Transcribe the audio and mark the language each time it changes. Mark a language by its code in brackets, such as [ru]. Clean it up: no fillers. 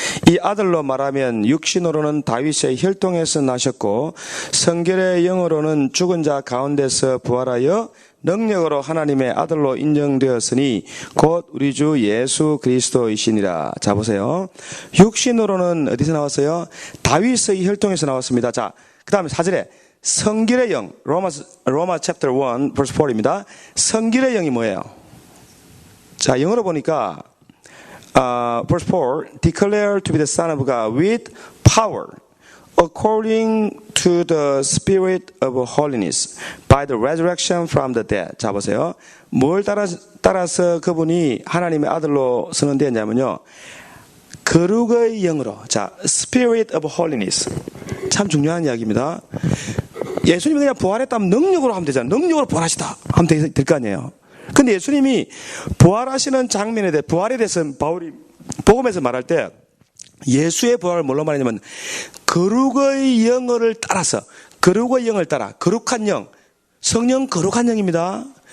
[ko] 이 아들로 말하면 육신으로는 다윗의 혈통에서 나셨고 성결의 영으로는 죽은 자 가운데서 부활하여 능력으로 하나님의 아들로 인정되었으니 곧 우리 주 예수 그리스도이시니라. 자, 보세요. 육신으로는 어디서 나왔어요? 다윗의 혈통에서 나왔습니다. 자, 그 다음에 4절에 성결의 영, 로마 [en] chapter 1 verse 4 [ko] 입니다. 성결의 영이 뭐예요? 자, 영어로 보니까 [en] verse 4 declare to be the son of God with power according to the spirit of holiness by the resurrection from the dead. [ko] 자, 보세요. 뭘 따라서 그분이 하나님의 아들로 선언되었냐면요. 거룩의 영으로. 자, [en] spirit of holiness. [ko] 참 중요한 이야기입니다. 예수님이 그냥 부활했다면 능력으로 하면 되잖아요. 능력으로 부활하시다 하면 될 거 아니에요. 근데 예수님이 부활하시는 장면에 대해, 부활에 대해서 바울이 복음에서 말할 때 예수의 부활을 뭘로 말하냐면 거룩의 영을 따라서, 거룩의 영을 따라, 거룩한 영, 성령 거룩한 영입니다.